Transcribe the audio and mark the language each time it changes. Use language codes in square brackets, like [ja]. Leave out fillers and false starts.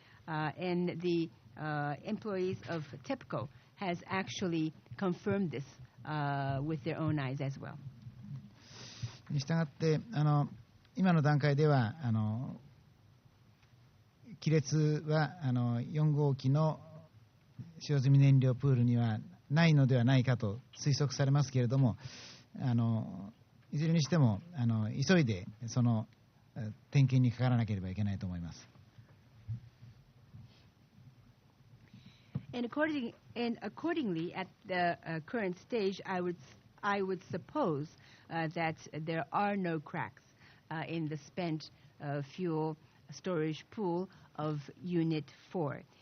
[en] And the employees of TEPCO has actually confirmed this with their own eyes as well. [ja] に従って今の段階では亀裂は4号機の使用済み燃料プールにはないのではないかと推測されますけれども、いずれにしても急いでその点検にかからなければいけないと思います。 [en] And accordingly, at the current stage, I would suppose that there are no cracks in the spent fuel storage pool of Unit 4.